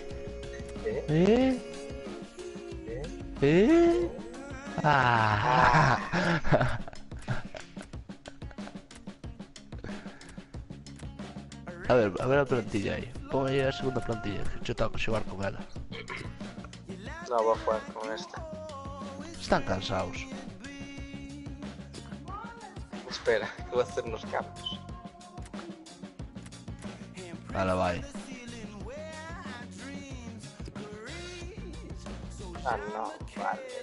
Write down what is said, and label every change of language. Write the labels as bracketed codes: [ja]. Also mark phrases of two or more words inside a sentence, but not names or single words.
[gl] Eh? Eh? Ah. A ver a plantilla aí. Pon aí a segunda plantilla, [es] que yo tengo que [gl] xogar con ela. [es] No voy a jugar con esta. Están cansados. Espera, que voy a hacer unos cambios. [gl] Ahora vai. [es] Ah, no, vale.